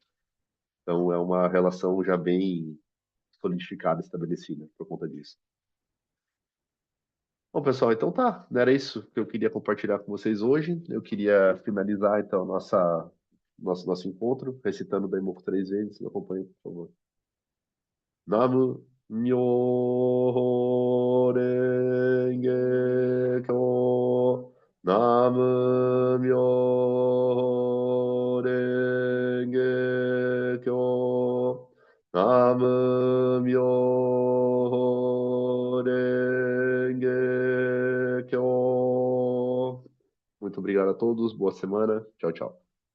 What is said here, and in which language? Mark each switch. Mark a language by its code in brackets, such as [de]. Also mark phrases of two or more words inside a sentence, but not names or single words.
[pt] Então é uma relação já bem solidificada, estabelecida por conta disso. Bom, pessoal, então tá. Era isso que eu queria compartilhar com vocês hoje. Eu queria finalizar, então, nosso encontro, recitando o Daimoku 3 vezes. Me acompanhe, por favor. [ja] 南無妙法蓮華経. 南無妙法蓮華経. 南無妙法蓮華経. [pt] Muito obrigado a todos. Boa semana. Tchau, tchau.